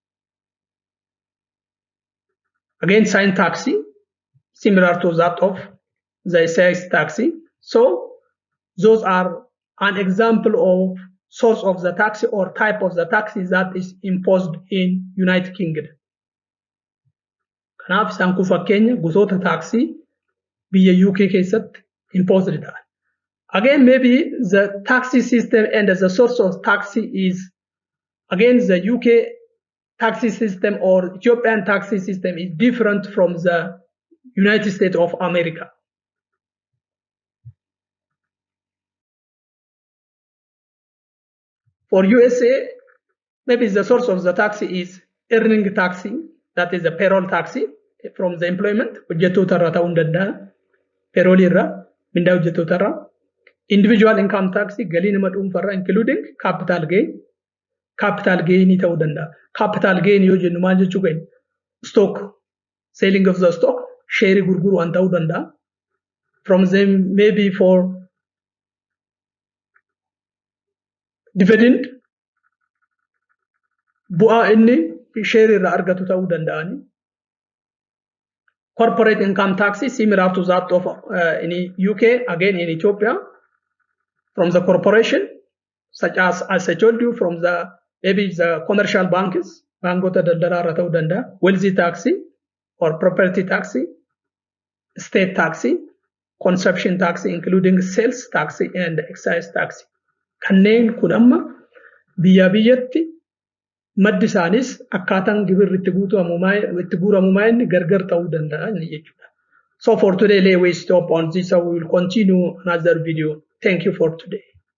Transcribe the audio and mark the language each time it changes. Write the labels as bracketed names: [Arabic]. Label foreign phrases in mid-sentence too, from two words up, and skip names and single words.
[English] Again, sign tax, similar to that of the sales tax. So those are an example of source of the tax or type of the tax that is imposed in United Kingdom. [Oromo] Kanaaf isaan kun fakkeenya gosoota taaksii biyya UK keessatti imposed ta'an. [English] Again, maybe the tax system and the source of tax is again the UK tax system or Ethiopian tax system is different from the United States of America. For USA, maybe the source of the tax is earning tax, that is the payroll tax from the employment, [Oromo] hojjettoota irraa ta'uu danda'a, payroll irraa, mindaa hojjettoota irraa. [English] Individual income tax, [Oromo] galii nama dhuunfaa irraa, [English] including capital gain. Capital gain [Oromo] ta'uu danda'a. [English] Capital gain [Oromo] yoo jennu maal jechuu gain? [English] Stock, selling of the stock, share [Oromo] gurguru waan ta'uu danda'a. [English] From them maybe for dividend, [Oromo] bu'aa inni share irraa argatu ta'uu danda'ani. [English] Corporate income tax similar to that of in UK, again in Ethiopia, from the corporation, such as I told you, from the maybe the commercial banks, [Oromo] bankota daldalaa irraa ta'uu danda'a, [English] wealthy tax or property tax, state tax, consumption tax, including sales tax and excise tax. [Oromo] Kanneen kun amma biyya biyyatti maddi isaanis akkaataan gibirri itti guuramumaa inni gargar ta'uu danda'a jechuudha. [English] So for today, we stop on this. We will continue another video. Thank you for today.